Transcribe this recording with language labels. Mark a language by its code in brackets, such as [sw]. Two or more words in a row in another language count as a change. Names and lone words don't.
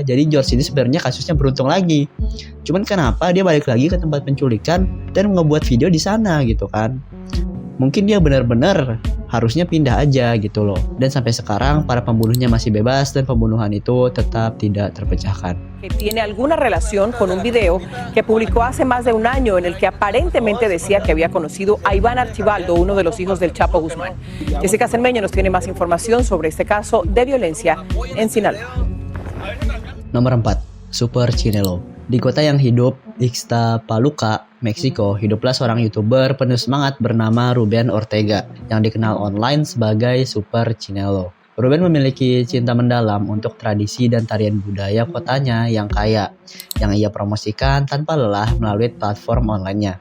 [id] Jadi George ini sebenarnya kasusnya beruntung lagi. Cuman kenapa dia balik lagi ke tempat penculikan dan ngebuat video di sana gitu kan? Mungkin dia benar-benar harusnya pindah aja gitu loh. Dan sampai sekarang para pembunuhnya masih bebas dan pembunuhan itu tetap tidak terpecahkan. [es] Que tiene alguna relación con un video que publicó hace más de un año en el que aparentemente decía que había conocido a Iván Archibaldo, uno de los hijos del Chapo Guzmán. Jessica Cermeño nos tiene más información sobre este caso de violencia en Sinaloa. [id] Nomor 4. Super Chinelo. Di kota yang hidup, Ixtapaluca, Meksiko, hiduplah seorang YouTuber penuh semangat bernama Ruben Ortega yang dikenal online sebagai Super Chinelo. Ruben memiliki cinta mendalam untuk tradisi dan tarian budaya kotanya yang kaya, yang ia promosikan tanpa lelah melalui platform online-nya.